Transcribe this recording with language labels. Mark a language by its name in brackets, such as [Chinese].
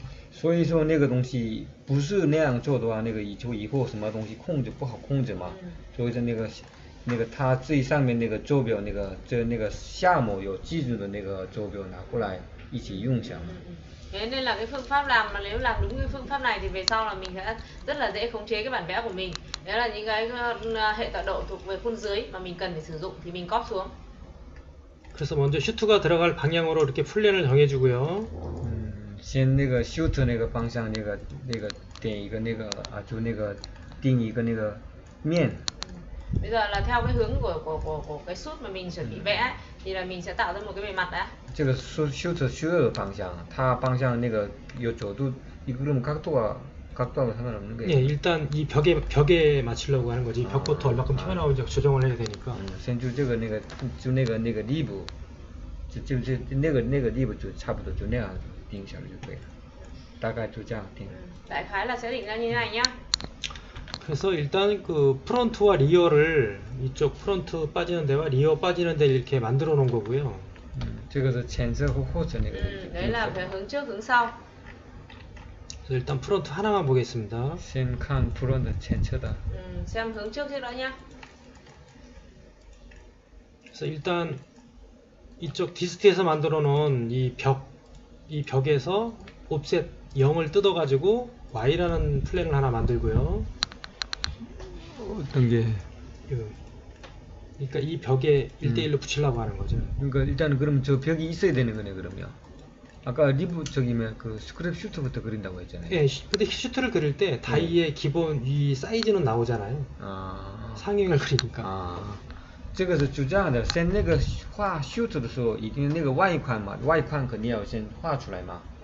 [Chinese] 所以说那个东西不是那样做的话，那个以后什么东西控制不好控制嘛。所以说那个它最上面那个坐标那个项目有记住的那个坐标拿过来一起用下嘛。 [Vietnamese] Thế nên là cái phương pháp làm mà nếu làm đúng cái phương pháp này thì về sau là mình sẽ rất là dễ khống chế cái bản vẽ của mình. Đấy là những cái hệ tọa độ thuộc về khuôn dưới mà mình cần phải sử dụng thì mình copy xuống. [Korean] 그래서 먼저 슈트가 들어갈 방향으로 이렇게 플랜을 정해주고요. [Chinese] 先那个 shoot 那个方向那个点一个那个就那个定一个那个面。 [Vietnamese] Bây giờ là theo cái hướng của cái shoot mà mình chuẩn bị vẽ ấy, thì là mình sẽ tạo ra một cái bề mặt đã. [Chinese] 这个 shoot 需要的方向，它方向那个有角度， [Korean] 그럼 각도하고 상관없는 거예요. 예, 일단 이 벽에 맞추려고 하는 거지. 벽부터 얼마큼 튀어나오는지 조정을 해야 되니까. [Chinese] 先就这个那个力部，就那个力部就差不多就那样定下来就可以了，大概就这样定。 [Vietnamese] Đại khái là sẽ định ra như thế này nhá. [Korean] 그래서 일단 그 프론트와 리어를 이쪽 프론트 빠지는 데와 리어 빠지는 데를 이렇게 만들어 놓은 거고요. [Chinese] 这个是前侧和后侧那个。 [Vietnamese] Đấy là về hướng trước hướng sau. [Korean] 그래서 일단 프론트 하나만 보겠습니다. [Chinese] 先看 front 前侧的。 [Vietnamese] Xem hướng trước trước đó nhá. [Korean] 그래서 일단 이쪽 디스트에서 만들어 놓은 이 벽에서 옵셋 0을 뜯어 가지고 Y라는 플랜을 하나 만들고요. 어떤 게? 그러니까 이 벽에 1대1로 붙이려고 하는 거죠. 그러니까 일단은 그럼 저 벽이 있어야 되는 거네 그러면. 아까 리브 저기면 그 스크랩 슈트부터 그린다고 했잖아요. 예, 근데 슈트를 그릴 때 다이의 기본 이 사이즈는 나오잖아요. 상행을 그리니까. [Chinese] 这个是就这样的，先那个画 shoot 的时候，一定那个外宽嘛，外宽肯定要先画出来嘛。